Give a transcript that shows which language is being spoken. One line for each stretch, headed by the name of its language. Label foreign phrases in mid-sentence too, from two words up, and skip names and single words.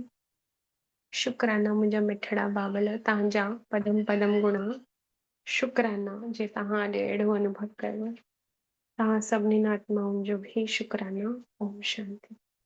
Sindhi: शुक्राना मुंहिंजा मिठड़ा बाबल तव्हांजा पदम पदम गुणा। शुक्राना जे तव्हां अॼु अहिड़ो अनुभव कयो। तव्हां सभिनीनि आत्माउनि जो भी शुक्राना।
Hindi: ओम शांति।